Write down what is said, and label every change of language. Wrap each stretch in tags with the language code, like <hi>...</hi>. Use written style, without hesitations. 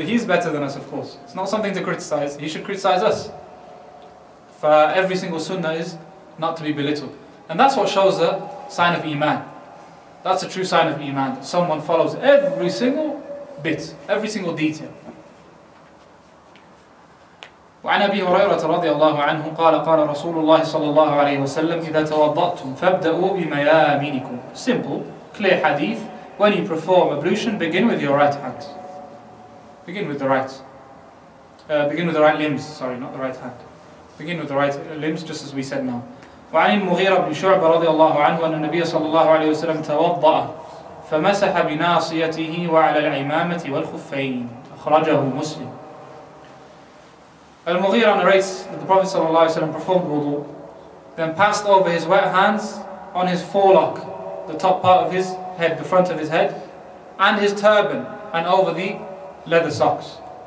<en>He's better than us, of course. It's not something to criticize. He should criticize us. For every single sunnah is not to be belittled. And that's what shows the sign of Iman. That's a true sign of Iman, that someone follows every single bit, every single detail.</en> <ar>وعن أبي هريرة رضي الله عنه قال قال رسول الله صلى الله عليه وسلم إذا توضأتم فابدأوا بميامنكم.</ar> <en>Simple, clear hadith. When you perform ablution, begin with your right hand. Begin with the right. Begin with the right limbs. Sorry, not the right hand. Begin with the right limbs, just as we said now.</en> <ar>وعن المغيرة بن شعبة رضي الله عنه أن النبي صلى الله عليه وسلم توضأ فمسح بناصيته وعلى العمامة والخفين. أخرجه مسلم.</ar> <en>Al-Mughira narrates that the Prophet ﷺ performed wudu, then passed over his wet hands on his forelock, the top part of his head, the front of his head, and his turban, and over the leather socks.</en>